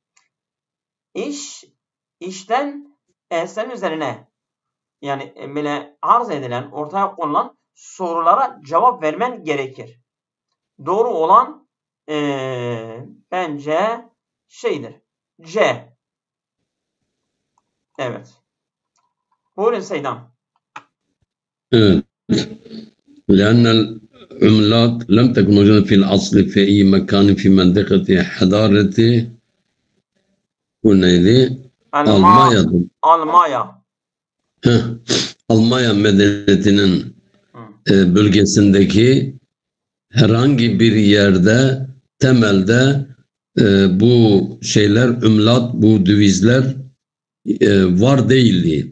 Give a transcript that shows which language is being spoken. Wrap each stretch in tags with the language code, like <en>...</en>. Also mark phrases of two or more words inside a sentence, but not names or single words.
<tr>İşten senin üzerine, yani böyle arz edilen, ortaya konulan sorulara cevap vermen gerekir. Doğru olan bence şeydir. C. Evet. Buyurun Seydam. Evet.</tr> <ar>لأن العملات لم تكن موجودة في الأصل في أي مكان في منطقة حضارة</ar> <tr>Almanya medeniyetinin bölgesindeki herhangi bir yerde temelde bu şeyler, ümlat, bu dövizler var değildi.</tr>